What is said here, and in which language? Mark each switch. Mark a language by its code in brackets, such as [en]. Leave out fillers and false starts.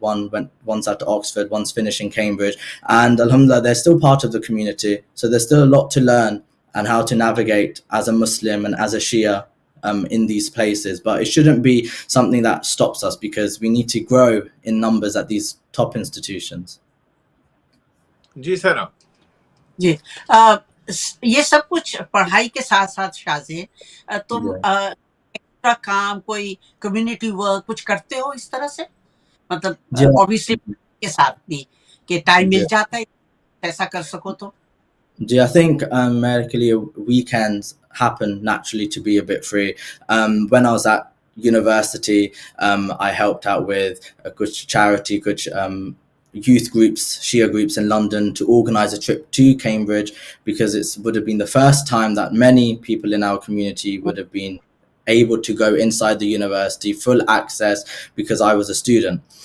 [en] One's out to Oxford, one's finishing Cambridge, and alhamdulillah, they're still part of the community. So there's still a lot to learn and how to navigate as a Muslim and as a Shia in these places, but it shouldn't be something that stops us because we need to grow in numbers at these top institutions. [hi] Ji sir, आप जी ये सब कुछ पढ़ाई के साथ साथ शाहजे तुम extra काम, कोई कम्युनिटी वर्क कुछ करते हो इस तरह से? मतलब ऑब्वियसली के साथ भी कि टाइम मिल जाता है ऐसा कर सको तो. [en] I think medically weekends happen naturally to be a bit free. When I was at university, I helped out with a good charity, good youth groups, Shia groups in London, to organise a trip to Cambridge, because it would have been the first time that many people in our community would have been able to go inside the university, full access, because I was a student.